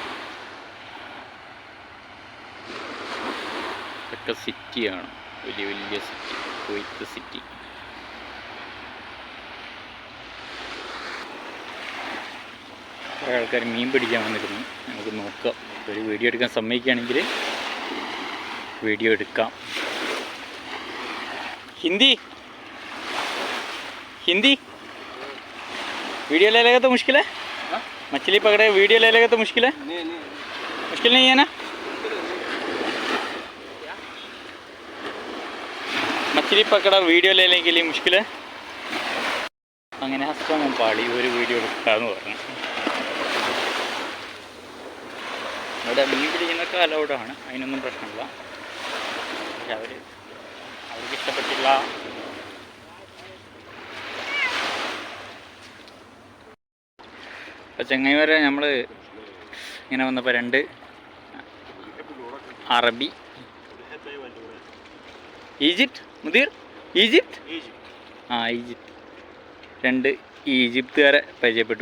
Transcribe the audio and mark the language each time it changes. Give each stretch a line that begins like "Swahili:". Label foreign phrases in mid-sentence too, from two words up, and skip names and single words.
Malayalam: ഇതൊക്കെ സിറ്റിയാണ്, വലിയ വലിയ സിറ്റി, കുവൈത്ത് സിറ്റി. കുറേ ആൾക്കാർ മീൻ പിടിക്കാൻ വന്നിരുന്നു. നമുക്ക് നോക്കാം, ഒരു വീഡിയോ എടുക്കാൻ സമ്മതിക്കുകയാണെങ്കിൽ വീഡിയോ എടുക്കാം.
Hindi: हिंदी हिंदी वीडियो ले लेगा तो मुश्किल है। मछली पकड़े वीडियो ले लेगा तो मुश्किल है। मुश्किल नहीं है ना। मछली पकड़ा वीडियो लेने के लिए मुश्किल है।
Malayalam: അങ്ങനെ ഹസ്ബൻ പാടി ഒരു വീഡിയോ എടുക്കാമെന്ന് പറഞ്ഞു. അവിടെ മീൻ പിടിക്കുന്നൊക്കെ അലൗഡാണ്, അതിനൊന്നും പ്രശ്നമില്ല. പക്ഷെ അവർക്ക് ഇഷ്ടപ്പെട്ടില്ല. അപ്പോൾ ചങ്ങായിമാരെ, നമ്മൾ ഇങ്ങനെ വന്നപ്പോൾ രണ്ട് അറബി, ഈജിപ്ത് മുദീർ, ഈജിപ്ത്, ഈജിപ്ത്, രണ്ട് ഈജിപ്തുകാരെ പരിചയപ്പെട്ടു.